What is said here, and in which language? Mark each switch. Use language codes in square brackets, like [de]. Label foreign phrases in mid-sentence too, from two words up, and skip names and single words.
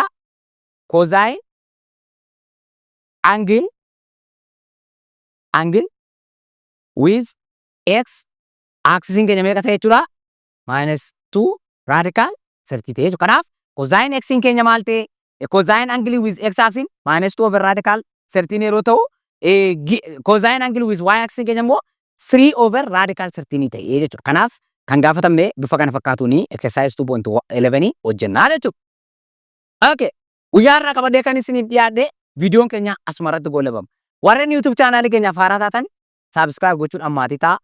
[en] Cosine angle with x axis [om] keenya meeqa ta'e jechuudha? Minus 2 radical 30 ta'e jechuudha. Kanaaf cosine x keenya maal ta'e? [en] Cosine angle with x axis minus 2 over radical 13 [om] yeroo ta'u [en] cosine angle with y axis [om] keenya immoo [en] 3 over radical 13 [om] ta'e jechuudha. Kanaaf kan gaafatamne bifa kana fakkaatuuni exercise 2.11 hojjennaa jechuudha. Okay. Guyyaa irraa qabadee kan isiniif dhiyaadhe viidiyoon keenya asuma irratti goolabama. Warreen YouTube chaanaalii keenyaaf haaraa taatan subscribe gochuudhaan maatii ta'a.